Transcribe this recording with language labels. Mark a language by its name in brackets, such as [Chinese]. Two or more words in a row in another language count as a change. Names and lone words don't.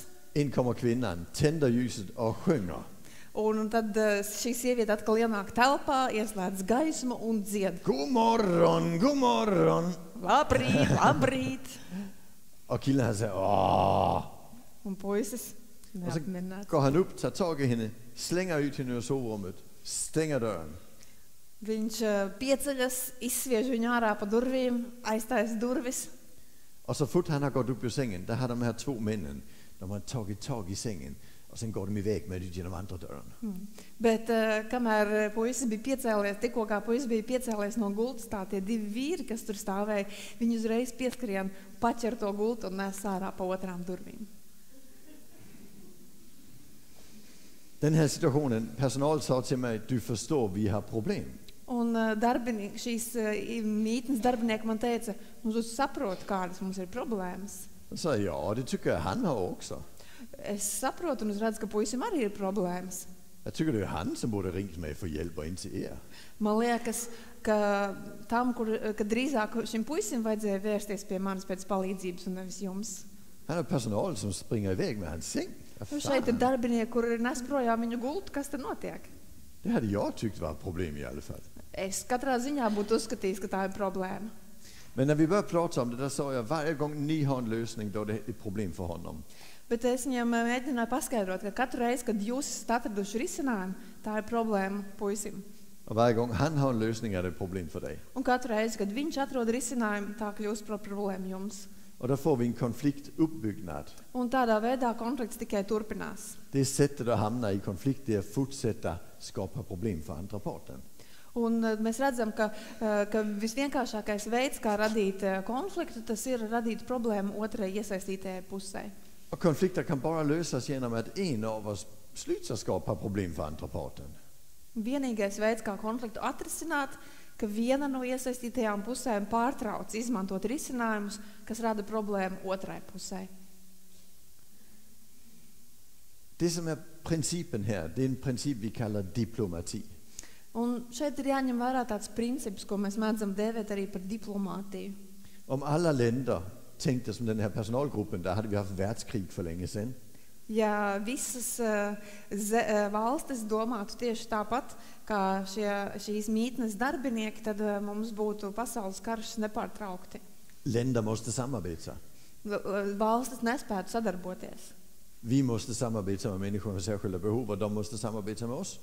[Swedish] In kommer kvinnan, tänder ljuset och sjunger. [Latvian] Un tad šī sieviete atkal ienāk telpā, ieslēdz gaismu un dzied. [Swedish] God morgon, god morgon. [Latvian] Labrīt, labrīt. [Swedish] Och killen han säger åh. [Latvian] Un puisis [Swedish] Och så [Latvian] neapmierināts. [Swedish] går han upp, tar tag i henne, slänger ut henne ur sovrummet, stänger dörren. [Latvian] Viņš pieceļas, izsviež viņu ārā pa durvīm, aiztais durvis. [Swedish] Och så fort han har gått upp ur sängen, där har de här två männen, de har tagit tag i sängen och sen går de iväg med det genom andra dörren. [Latvian] Bet kamēr puisis bija piecēlies, tikko kā puisis bija piecēlies no gultas, tā tie divi vīri, kas tur stāvēja, viņi uzreiz pieskrien, paķer to gultu un nes ārā pa otrām durvīm. [Swedish] Den här situationen, personal sa till mig, du förstår, vi har problem. [Latvian] Un šīs mītnes darbinieki man teica, mums saprot, kādas mums ir problēmas. [Swedish] Jag sa, ja, det tycker jag han har också. [Latvian] Es saprotu un es redzu, ka puisim arī ir problēmas. [Swedish] Jag tycker det är han som borde ringt mig för hjälp och inte er. [Latvian] Man liekas, ka ka drīzāk šim puisim vajadzēja vērsties pie manis pēc palīdzības un nevis jums. [Swedish] Han har personal som springer iväg med hans säng. [Latvian] Šeit ir darbinieki, kur ir nes projām viņu gultu, kas te notiek? [Swedish] Det hade jag tyckt var ett problem i alla fall. [Latvian] Es katrā ziņā būtu uzskatījis, ka tā ir problēma. [Swedish] Men när vi började prata om det, där sa jag, varje gång ni har en lösning, då är det ett problem för honom. [Latvian] Bet es viņam mēģināju paskaidrot, ka katru reizi, kad jūs esat atraduši risinājumu, tā ir problēma puisim. [Swedish] Och varje gång han har en lösning är det ett problem för dig. [Latvian] Un katru reizi, kad viņš atrod risinājumu, tā kļūst par problēmu jums. [Swedish] Och då får vi en konfliktuppbyggnad. [Latvian] Un tādā veidā konflikts tikai turpinās. [Swedish] Det sättet att hamna i konflikt, det är att fortsätta skapa problem för andra parten. [Latvian] Un mēs redzam, ka visvienkāršākais veids, kā radīt konfliktu, tas ir radīt problēmu otrai iesaistītajai pusē. [Swedish] Och konflikter kan bara lösas genom att en av oss slutar skapa problem för andra parten. [Latvian] Vienīgais veids, kā konfliktu atrisināt, ka viena no iesaistītajām pusēm pārtrauc izmantot risinājumus, kas rada problēmu otrai pusē. [Swedish] Det som är principen här, det är en princip vi kallar diplomati. [Latvian] Un šeit ir jāņem vērā tāds princips, ko mēs mēdzam dēvēt arī par diplomātiju. [Swedish] Om alla länder tänkte som den här personalgruppen, där hade vi haft världskrig för länge sedan. [Latvian] Ja visas valstis domātu tieši tāpat, kā šīs mītnes darbinieki, tad mums būtu pasaules karš nepārtraukti. [Swedish] Länder måste samarbeta. [Latvian] Valstis nespētu sadarboties. [Swedish] Vi måste samarbeta med människor med särskilda behov och de måste samarbeta med oss.